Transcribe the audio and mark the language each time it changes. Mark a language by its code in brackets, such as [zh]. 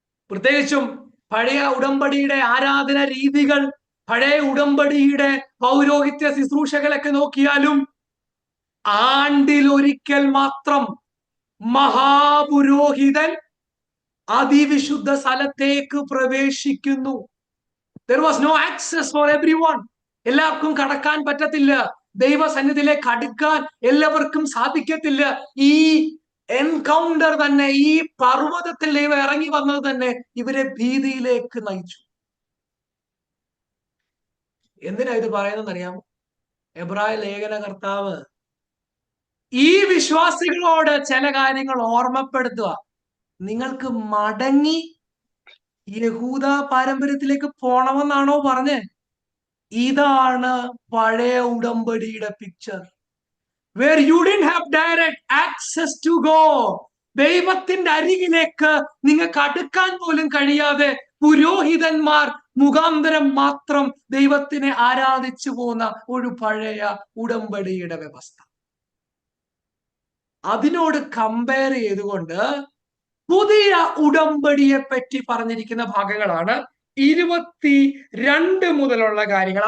[ml] പ്രത്യേകിച്ചും പഴയ ഉടമ്പടിയുടെ ആരാധന രീതികൾ, പഴയ ഉടമ്പടിയുടെ പൗരോഹിത്യ ശുശ്രൂഷകളൊക്കെ നോക്കിയാലും ആണ്ടിലൊരിക്കൽ മാത്രം മഹാപുരോഹിതൻ അതിവിശുദ്ധ സ്ഥലത്തേക്ക് പ്രവേശിക്കുന്നു. [en] There was no access for everyone. [ml] എല്ലാവർക്കും കടക്കാൻ പറ്റത്തില്ല. ദൈവസന്നിധിയിലേക്ക് അടുക്കാൻ എല്ലാവർക്കും സാധിക്കത്തില്ല. ഈ എൻകൗണ്ടർ തന്നെ, ഈ പർവ്വതത്തിൽ ദൈവം ഇറങ്ങി വന്നത് തന്നെ ഇവരെ ഭീതിയിലേക്ക് നയിച്ചു. എന്തിനാ ഇത് പറയുന്നതെന്ന് അറിയാമോ? എബ്രായ ലേഖനകർത്താവ് ഈ വിശ്വാസികളോട് ചില കാര്യങ്ങൾ ഓർമ്മപ്പെടുത്തുക. നിങ്ങൾക്ക് മടങ്ങി യഹൂദ പാരമ്പര്യത്തിലേക്ക് പോണമെന്നാണോ പറഞ്ഞേ? ഇതാണ് പഴയ ഉടമ്പടിയുടെ picture. [en] where you didn't have direct access to God. [ml] ദൈവത്തിന്റെ അരികിലേക്ക് നിങ്ങൾക്ക് അടുക്കാൻ പോലും കഴിയാതെ പുരോഹിതന്മാർ മുഖാന്തരം മാത്രം ദൈവത്തിനെ ആരാധിച്ചു പോകുന്ന ഒരു പഴയ ഉടമ്പടിയുടെ വ്യവസ്ഥ. അതിനോട് കമ്പയർ ചെയ്തുകൊണ്ട് പുതിയ ഉടമ്പടിയെ പറ്റി പറഞ്ഞിരിക്കുന്ന ഭാഗങ്ങളാണ് 22 മുതലുള്ള കാര്യങ്ങൾ.